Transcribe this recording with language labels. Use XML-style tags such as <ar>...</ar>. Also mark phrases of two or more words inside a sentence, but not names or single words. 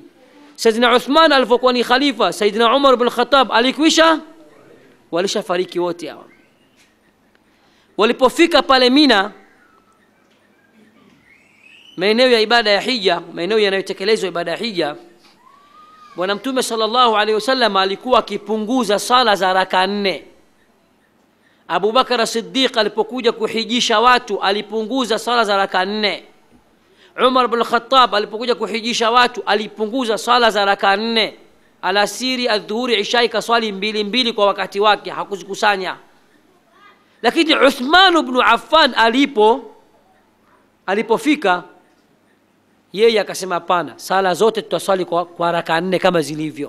<sw>Sayyidina Uthman alipokuwa ni khalifa, Sayyidina Umar ibn Khattab walisha fariki wote hao. Walipofika pale Mina, maeneo ya ibada ya hija, maeneo yanayotekelezwa ibada ya hija, bwana Mtume</sw> <ar>صلى الله عليه وسلم</ar> <sw>alikuwa akipunguza sala za raka 4. Abu Bakar as-Siddiq alipokuja kuhijisha watu alipunguza sala za raka 4. Umar ibn Khattab alipokuja kuhijisha watu alipunguza sala za raka 4. Alasiri, adhuhuri, isha kaswali 2 kwa wakati wake, hakuzikusanya. Lakini Uthman ibn Affan alipofika, yeye akasema hapana, sala zote tutaswali kwa raka 4 kama zilivyo.</sw>